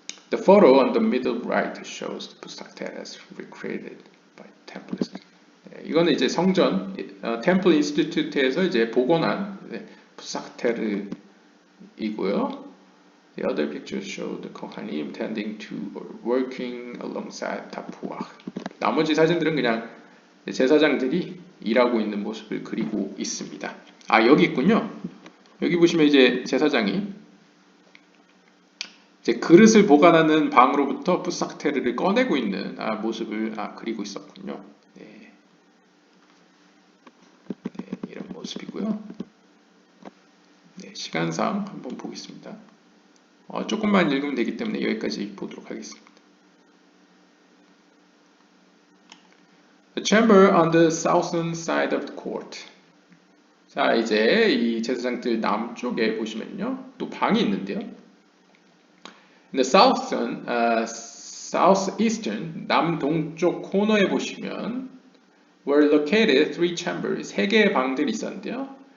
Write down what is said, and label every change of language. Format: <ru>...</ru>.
<en>The photo on the middle right shows the 푸삭테르 as recreated by Templist.</en> <ko>이거는 이제 성전 템플 인스티튜트에서 이제 복원한 푸삭테르이고요.</ko> <en>The other pictures show the Kohanim tending to or working alongside Tapuach.</en> <ko>나머지 사진들은 그냥 제사장들이 일하고 있는 모습을 그리고 있습니다. 아, 여기 있군요. 여기 보시면 이제 제사장이 이제 그릇을 보관하는 방으로부터 푸삭테르를 꺼내고 있는 모습을 그리고 있었군요. 네. 네, 이런 모습이고요. 네, 시간상 한번 보겠습니다. 조금만 읽으면 되기 때문에 여기까지 보도록 하겠습니다.</ko> <en>The chamber on the southern side of the court.</en> <ko>자, 이제 이 제사장들 남쪽에 보시면요, 또 방이 있는데요.</ko> <en>In the southeastern,</en> <ko>남동쪽 코너에 보시면</ko> <en>were located three chambers,</en> <ko>세 개의 방들이 있었는데요.</ko>